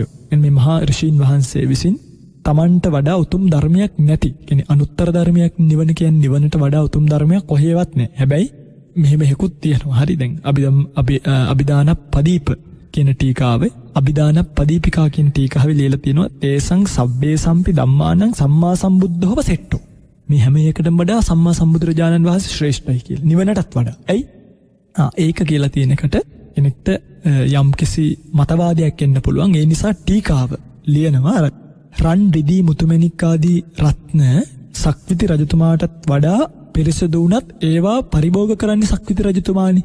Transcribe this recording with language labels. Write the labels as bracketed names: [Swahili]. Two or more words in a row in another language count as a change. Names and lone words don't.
[Sinhala] මේ මහා ඍෂීන් වහන්සේ විසින් තමන්ට වඩා උතුම් ධර්මයක් නැති, කියන්නේ අනුත්තර ධර්මයක් නිවන කියන්නේ නිවනට වඩා උතුම් ධර්මයක් කොහෙවත් නැහැ. හැබැයි මෙහෙම හේකුත් තියෙනවා. හරි. දැන් අභිදාන පදීප කියන ටීකාවේ අභිදාන පදීපිකා කියන ටීකාවේ ලියලා තියෙනවා [Pali] තේසං සබ්බේ සම්පි ධම්මානං සම්මා සම්බුද්ධව සෙට්ටෝ. [Sinhala] මේ හැම එකටම වඩා සම්මා සම්බුදුරජාණන් වහන්සේ ශ්‍රේෂ්ඨයි කියලා. නිවනටත් වඩා. ඇයි? ඒක කියලා තියෙන එකට කෙනෙක්ට යම්කිසි මතවාදයක් එන්න පුළුවන්. ඒ නිසා ටීකාව ලියනවා රන් රිදී මුතුමැණික් ආදී රත්න සක්විති රජතුමාටත් වඩා පිරිසිදු වුණත් ඒවා පරිභෝග කරන්නේ සක්විති රජතුමානි.